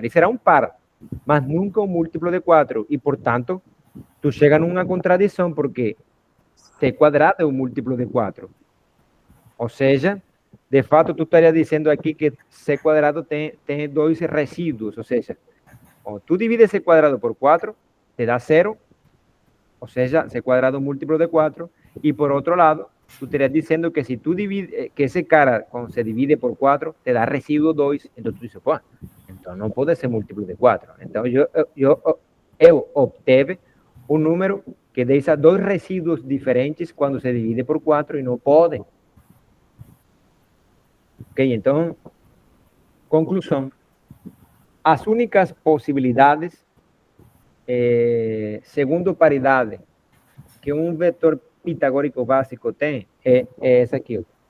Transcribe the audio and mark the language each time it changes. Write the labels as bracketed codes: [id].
[pt] Ele será um par, mas nunca um múltiplo de 4. E, portanto, tu chega numa contradição, porque c quadrado é um múltiplo de 4. Ou seja, de fato, tu estaria dizendo aqui que c quadrado tem dois resíduos. Ou seja, quando tu divides c quadrado por 4, te dá 0. Ou seja, c quadrado múltiplo de 4. [es] Y por otro lado, tú estarías diciendo que si tú divides, que ese cara cuando se divide por 4, te da residuo 2. Entonces tú dices, pues, entonces no puede ser múltiplo de 4. Entonces yo obtuve un número que [pt] deixa dois residuos diferentes quando se divide por 4 e não pode. Ok, então, conclusão. As únicas possibilidades, segundo paridade, que um vetor pitagórico básico tem é essa aqui, ó.